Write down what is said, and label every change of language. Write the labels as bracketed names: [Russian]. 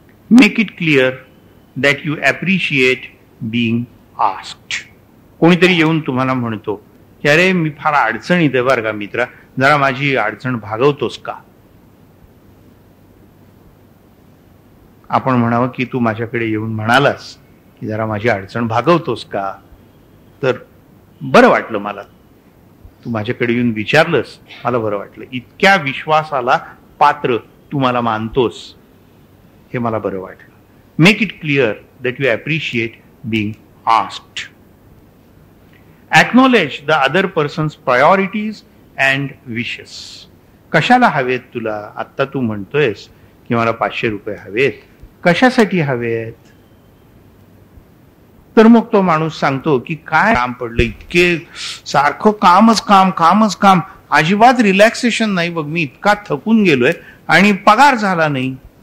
[English] Make it clear that you appreciate being asked. [Marathi] कोणीतरी येऊन तुम्हाला म्हणतो की अरे मी फार अडचणीत आहे बरं का मित्रा, जरा माझी अडचण भागवतोस का. आपण म्हणावं की तू माझ्याकडे येऊन म्हणालास की जरा माझी अडचण भागवतोस का, तर बरं वाटलं मला. तू माझ्याकडे येऊन विचारलंस, मला बरं वाटलं. इतक्या विश्वासाला पात्र तू मला मानतोस हे मला बरं वाटलं. [English] Make it clear that you appreciate being asked. Acknowledge the other person's priorities and wishes. [Marathi] कशाला हवेत तुला? आत्ता तू म्हणतोयस की मला 500 रुपये हवेत, कशासाठी हवेत? तर मग तो माणूस सांगतो की काय काम पडलं, इतके सारखं कामच काम कामच काम, अजिबात रिलॅक्सेशन नाही बघ, मी इतका थकून गेलोय आणि पगार झाला नाही.